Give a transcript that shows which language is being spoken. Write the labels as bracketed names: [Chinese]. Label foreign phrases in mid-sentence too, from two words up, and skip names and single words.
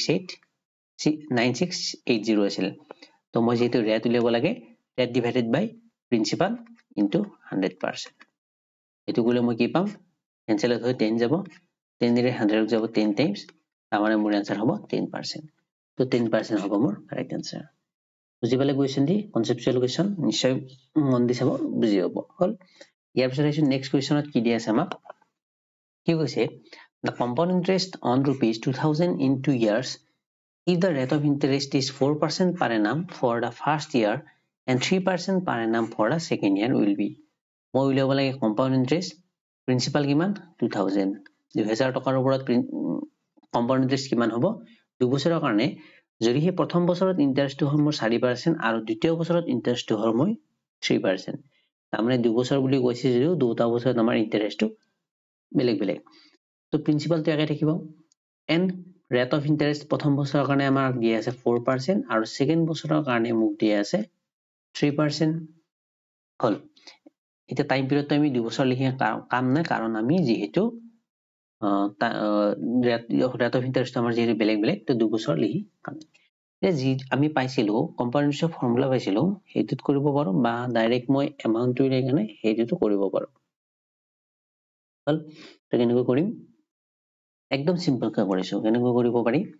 [Assamese] 9680 আছিল তো মই যেটো ৰেট উলিয়াব লাগে [English] rate divided by principal into [Assamese] 100% এটো গলে মই কি পাম কেনসেল হৈ 10 যাব 10 দিলে 100 যাব 10 টাইমস তাৰমানে মোৰ আনসাৰ হ'ব 10% তো 10% হ'ব মোৰ কাৰেক্ট আনসাৰ বুজি পালে কোৱেশ্চন দি [English] conceptual question [Assamese] নিশ্চয় মন দি চাব বুজি হ'ব হল ইয়াৰ পিছত আহিছো [English] next questionত [Assamese] কি দি আছে আমাক কি কৈছে [English] the compound interest on rupees 2000 in 2 years if the rate of interest is 4% per annum for the first year and 3% per annum for the second year will be [Assamese] মই উলিয়াব লাগে [English] compound interest [Assamese] principal কিমান 2000 2000 টকাৰ ওপৰত [English] compound interest [Assamese] কিমান হ'ব 2 বছৰৰ কাৰণে যদি হে প্ৰথম বছৰত ইন্টাৰেষ্টটো হ'ল মোৰ 4% আৰু দ্বিতীয় বছৰত ইন্টাৰেষ্টটো হ'ল মই 3% তাৰমানে 2 বছৰ বুলি কৈছে যদিও দুটা বছৰত আমাৰ ইন্টাৰেষ্টটো বেলেগ তো প্ৰিন্সিপালটো একে থাকিব [English] and rate of interest [Assamese] প্ৰথম বছৰৰ কাৰণে আমাৰ দিয়া আছে 4% আৰু সেকেন্ড বছৰৰ কাৰণে মোক দিয়া আছে 3% হল এটা টাইম পিৰিয়ডটো আমি 2 বছৰ লিখি কাম নাই কাৰণ আমি যেহেতু [English] rate of interest [Assamese] আমাৰ যেহেতু বেলেগ বেলেগ তো 2 বছৰ লিখি কাম যি আমি পাইছিলো [English] compound interestৰ formula [Assamese] পাইছিলো সেইটোত কৰিব পাৰো বা ডাইৰেক্ট মই এমাউণ্টটো লৈ কেনে সেইটোতো কৰিব পাৰো হল তো কেনেকৈ কৰিম একদম সিম্পলকৈ কৰিছো কেনেকৈ কৰিব পাৰি